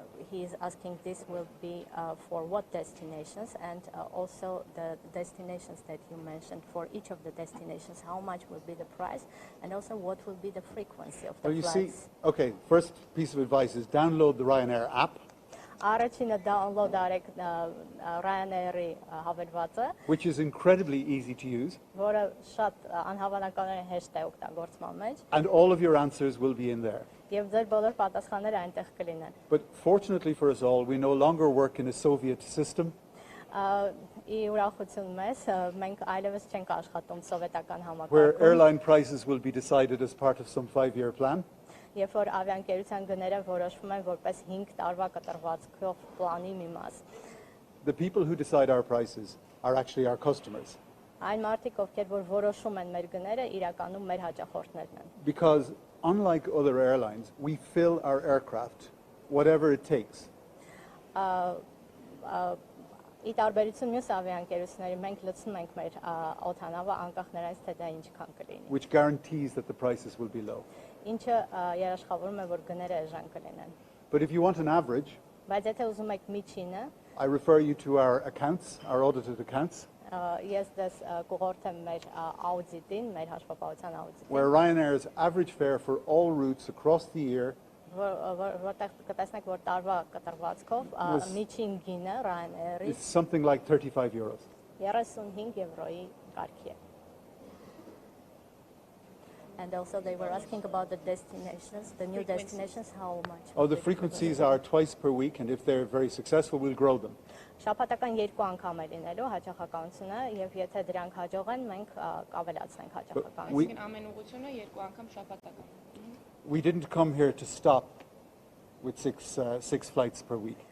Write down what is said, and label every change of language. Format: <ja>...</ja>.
<en>He is asking this will be for what destinations, and also the destinations that you mentioned. For each of the destinations, how much will be the price, and also what will be the frequency of the Well, you see, flights? okay, first piece of advice is download the Ryanair app,</en> <hy>Առաջինը download արեք Ryanair-ի հավելվածը,</hy> <en>which is incredibly easy to use,</en> <hy>որը շատ անհավանականորեն հեշտ է օգտագործման մեջ,</hy> <en>and all of your answers will be in there.</en> <hy>եւ ձեր բոլոր պատասխանները այնտեղ կլինեն։</hy> <en>But fortunately for us all, we no longer work in a Soviet system.</en> <hy>Ի ուրախություն մեզ, մենք այլևս չենք աշխատում սովետական</hy> <en>Where</en> <hy>համակարգում,</hy> <en>airline prices will be decided as part of some 5-year plan.</en> <hy>երբ որ ավիաընկերության գները որոշվում են որպես 5 տարվա կտրվածքով պլանի մի մաս։</hy> <en>The people who decide our prices are actually our customers.</en> <hy>Այն մարդիկ, ովքեր որ որոշում են մեր գները, իրականում մեր հաճախորդներն են։</hy> <en>Because unlike other airlines, we fill our aircraft whatever it takes.</en> <hy>Ի տարբերություն մյուս ավիաընկերությունների, մենք լցնում ենք մեր օդանավը անկախ նրանից, թե դա ինչքան կլինի։</hy> <en>Which guarantees that the prices will be low.</en> <hy>Ինչը երաշխավորում է, որ գները էժան կլինեն։</hy> <en>But if you want an average,</en> <hy>Բայց եթե ուզում եք միջինը,</hy> <en>I refer you to our accounts, our audited accounts,</en> <hy>ես դες կուղորթեմ մեր աուդիտին, մեր հաշվապահության աուդիտին,</hy> <en>where Ryanair's average fare for all routes across the year</en> <hy>որտեղ կտեսնեք, որ տարվա կտրվածքով միջին գինը Ryanair-ի</hy> <en>is something like €35.</en> <hy>35 եվրոյի կարգի է։</hy> <en>And also they were asking about the destinations, the new destinations, how much? Oh, the frequencies are twice per week, and if they're very successful, we'll grow them.</en> <hy>Շաբաթական 2 անգամ է լինելու հաճախականությունը, եւ եթե դրանք հաջող են, մենք կավելացնենք հաճախականությունը։ Այսինքն ամեն ուղղությունը 2 անգամ շաբաթական։</hy> <en>We didn't come here to stop with six flights per week.</en>